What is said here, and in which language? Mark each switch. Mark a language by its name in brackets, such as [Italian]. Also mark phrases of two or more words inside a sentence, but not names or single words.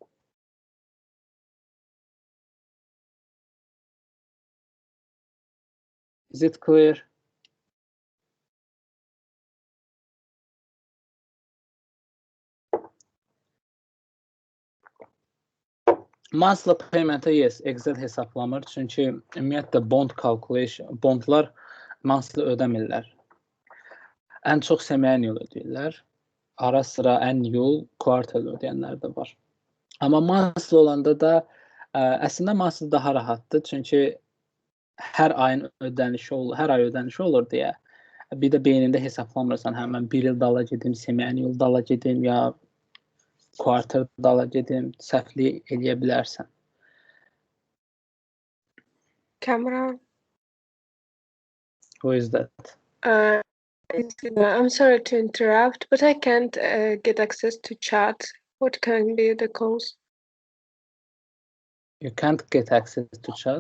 [English] Is it clear? Monthly payment'e yes, [Azerbaijani] Excel hesaplamır. Çünki ümumiyyətlə bondlar monthly ödəmirlər. Ən çox semi-annual ödəyirlər. Ara sıra [English] annual, quarterly [Azerbaijani] ödəyənlər də var. Amma monthly olanda da əslində monthly daha rahatdır. Çünki hər ayın ödənişi olur, hər ay ödənişi olur deyə. Bir də beynində hesablamırsan, hə mən 1 il dala gedim, semi-annual dala gedim ya quarter dala gedim, səhvlik eləyə bilərsən. [English] Camera. Who is that? I'm sorry to interrupt, but I can't get access to chat. What can be the cause? You can't get access to chat?